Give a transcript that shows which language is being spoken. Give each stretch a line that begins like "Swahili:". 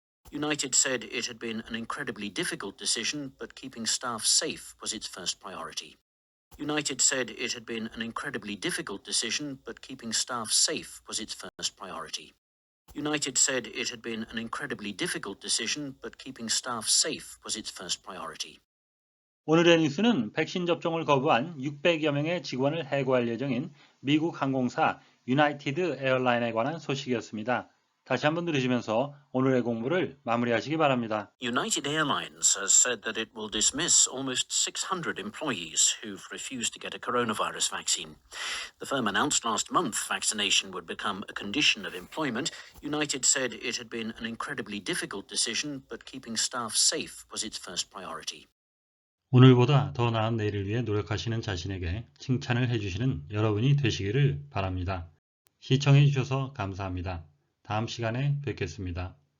English: United said it had been an incredibly difficult decision, but keeping staff safe was its first priority. United said it had been an incredibly difficult decision, but keeping staff safe was its first priority. United said it had been an incredibly difficult decision, but keeping staff safe was its first priority.
Korean: 오늘의 뉴스는 백신 접종을 거부한 600여 명의 직원을 해고할 예정인 미국 항공사 유나이티드 에어라인에 관한 소식이었습니다. 다시 한번 들으시면서 오늘의 공부를 마무리하시기 바랍니다.
English: United Airlines has said that it will dismiss almost 600 employees who've refused to get a coronavirus vaccine. The firm announced last month vaccination would become a condition of employment. United said it had been an incredibly difficult decision, but keeping staff safe was its first priority.
Korean: 오늘보다 더 나은 내일을 위해 노력하시는 자신에게 칭찬을 해주시는 여러분이 되시기를 바랍니다. 시청해 주셔서 감사합니다. 다음 시간에 뵙겠습니다.